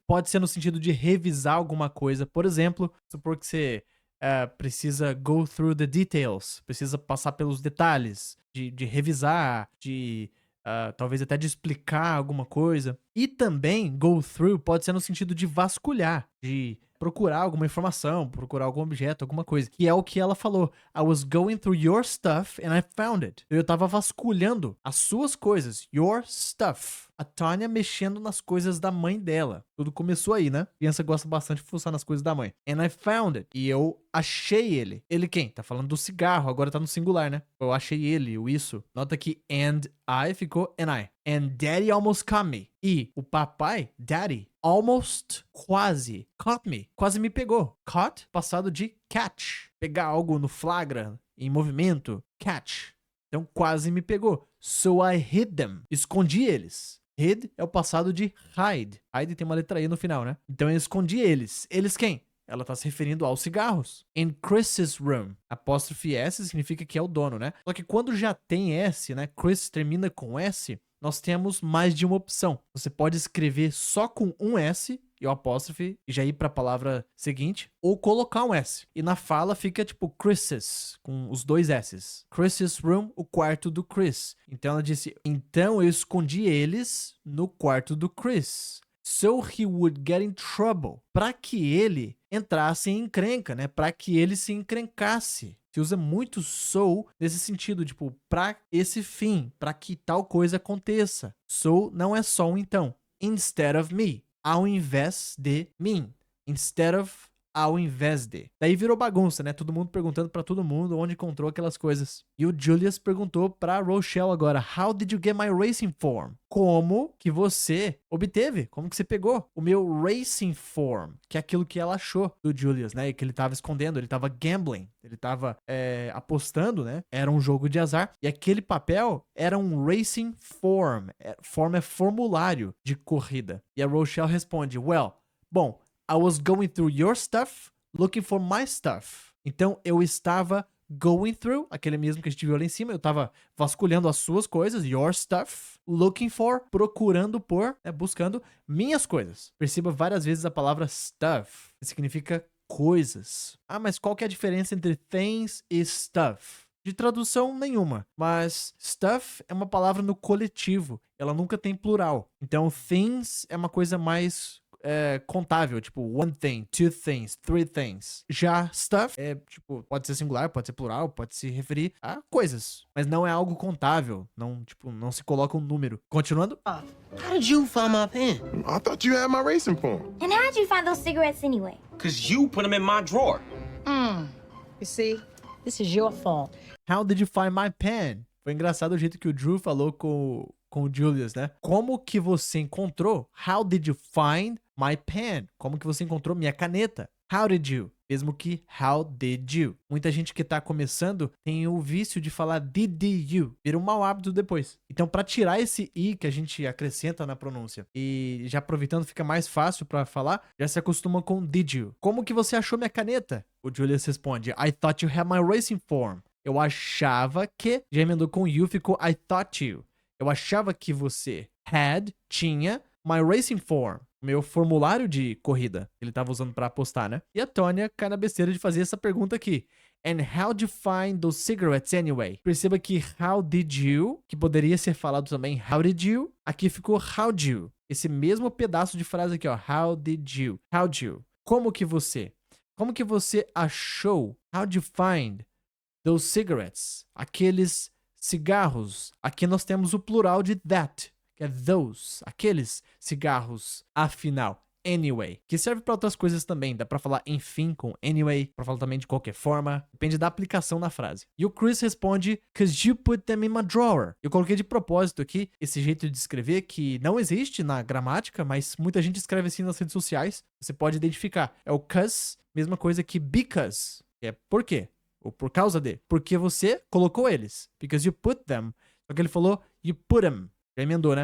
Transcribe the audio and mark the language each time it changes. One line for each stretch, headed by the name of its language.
Portuguese: Pode ser no sentido de revisar alguma coisa. Por exemplo, supor que você precisa
English: go through the details,
Portuguese: precisa passar pelos detalhes, de revisar, de talvez até de explicar alguma coisa. E também
English: go through
Portuguese: pode ser no sentido de vasculhar, de procurar alguma informação, procurar algum objeto, alguma coisa. Que é o que ela falou.
English: I was going through your stuff and I found it.
Portuguese: Eu tava vasculhando as suas coisas.
English: Your stuff.
Portuguese: A Tanya mexendo nas coisas da mãe dela. Tudo começou aí, né? A criança gosta bastante de fuçar nas coisas da mãe.
English: And I found it.
Portuguese: E eu achei ele. Ele quem? Tá falando do cigarro. Agora tá no singular, né? Eu achei ele, o isso. Nota que
English: and I
Portuguese: ficou and I.
English: And Daddy almost caught me.
Portuguese: E o papai,
English: Daddy, almost,
Portuguese: quase,
English: caught me.
Portuguese: Quase me pegou. Caught, passado de catch. Pegar algo no flagra, em movimento. Catch. Então, quase me pegou.
English: So I hid them.
Portuguese: Escondi eles. Hid é o passado de hide. Hide tem uma letra E no final, né? Então, eu escondi eles. Eles quem? Ela tá se referindo aos cigarros.
English: In Chris's room.
Portuguese: Apóstrofe S significa que é o dono, né? Só que quando já tem S, né? Chris termina com S, nós temos mais de uma opção. Você pode escrever só com um S e o apóstrofe e já ir para a palavra seguinte, ou colocar um S. E na fala fica tipo Chris's, com os dois S's.
English: Chris's room,
Portuguese: o quarto do Chris. Então ela disse, então eu escondi eles no quarto do Chris.
English: So he would get in trouble.
Portuguese: Para que ele entrasse em encrenca, né? Para que ele se encrencasse. Se usa muito so nesse sentido, tipo, para esse fim, para que tal coisa aconteça. So não é só um então.
English: Instead of me.
Portuguese: Ao invés de mim.
English: Instead of,
Portuguese: ao invés de. Daí virou bagunça, né? Todo mundo perguntando pra todo mundo onde encontrou aquelas coisas. E o Julius perguntou pra Rochelle agora,
English: how did you get my racing form?
Portuguese: Como que você obteve? Como que você pegou o meu
English: racing form?
Portuguese: Que é aquilo que ela achou do Julius, né? E que ele tava escondendo, ele tava gambling. Ele tava apostando, né? Era um jogo de azar. E aquele papel era um racing form. Form é formulário de corrida. E a Rochelle responde, well, bom,
English: I was going through your stuff, looking for my stuff.
Portuguese: Então, eu estava
English: going through,
Portuguese: aquele mesmo que a gente viu lá em cima, eu estava vasculhando as suas coisas,
English: your stuff, looking for,
Portuguese: procurando por, buscando minhas coisas. Perceba várias vezes a palavra stuff, que significa coisas. Ah, mas qual que é a diferença entre things e stuff? De tradução nenhuma, mas stuff é uma palavra no coletivo, ela nunca tem plural. Então, things é uma coisa mais contável, tipo
English: one thing, two things, three things.
Portuguese: Já stuff tipo, pode ser singular, pode ser plural, pode se referir a coisas, mas não é algo contável, não, tipo, não se coloca um número. Continuando.
English: How did you find my pen? I thought you had my racing form. And how'd you find those cigarettes anyway? Because you put them in my drawer. You see, this is your fault. How did you find my pen?
Portuguese: Foi engraçado o jeito que o Drew falou com o Julius, né? Como que você encontrou?
English: How did you find my pen?
Portuguese: Como que você encontrou minha caneta?
English: How did you?
Portuguese: Mesmo que how did you? Muita gente que tá começando tem o vício de falar
English: did you.
Portuguese: Vira um mau hábito depois. Então, para tirar esse i que a gente acrescenta na pronúncia e já aproveitando fica mais fácil para falar, já se acostuma com
English: did you.
Portuguese: Como que você achou minha caneta? O Julius responde,
English: I thought you had my racing form.
Portuguese: Eu achava que, já emendou com you, ficou
English: I thought you.
Portuguese: Eu achava que você tinha
English: my racing form,
Portuguese: meu formulário de corrida, que ele tava usando pra apostar, né? E a Tanya cai na besteira de fazer essa pergunta aqui.
English: And how did you find those cigarettes anyway?
Portuguese: Perceba que
English: how did you,
Portuguese: que poderia ser falado também how did you, aqui ficou
English: how'd you.
Portuguese: Esse mesmo pedaço de frase aqui, ó.
English: How did you? How'd you?
Portuguese: Como que você achou?
English: How'd you find those cigarettes?
Portuguese: Aqueles cigarros. Aqui nós temos o plural de that, que é those, aqueles cigarros. Afinal,
English: anyway,
Portuguese: que serve pra outras coisas também. Dá pra falar enfim com anyway, pra falar também de qualquer forma. Depende da aplicação na frase. E o Chris responde,
English: "'Cause you put them in my drawer."
Portuguese: Eu coloquei de propósito aqui esse jeito de escrever que não existe na gramática, mas muita gente escreve assim nas redes sociais. Você pode identificar. É o 'cause, mesma coisa que
English: because,
Portuguese: que é por quê, ou por causa de. Porque você colocou eles.
English: Because you put them.
Portuguese: Só que ele falou,
English: you put them.
Portuguese: Já emendou, né?